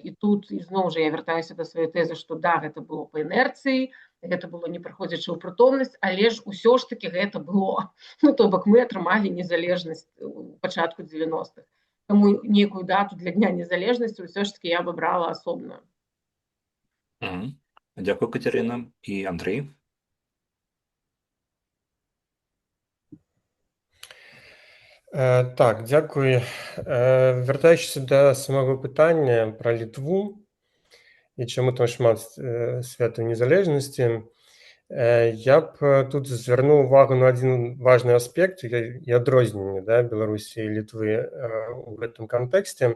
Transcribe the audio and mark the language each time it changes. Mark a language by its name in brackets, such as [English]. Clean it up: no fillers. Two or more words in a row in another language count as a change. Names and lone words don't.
[Belarusian] І тут ізноў жа я вяртаюся да сваёй тэзы, што да, гэта было па інерцыі, гэта было не прыходзячы ў прытомнасць, але ж усё ж такі гэта было. То бок мы атрымалі незалежнасць у пачатку 90-х. Таму нейкую дату для Дня незалежнасці ўсё ж такі я б абрала асобную. [Ukrainian] Дякую, Катерина. І Андрій? [Belarusian] Так, дзякуй. Вяртаючыся да самого пытання пра Літву і чаму там шмат святаў незалежнасці, я б тут звярнуў увагу на адзін важны аспект і адрозненне Беларусі і Літвы ў гэтым кантэксце.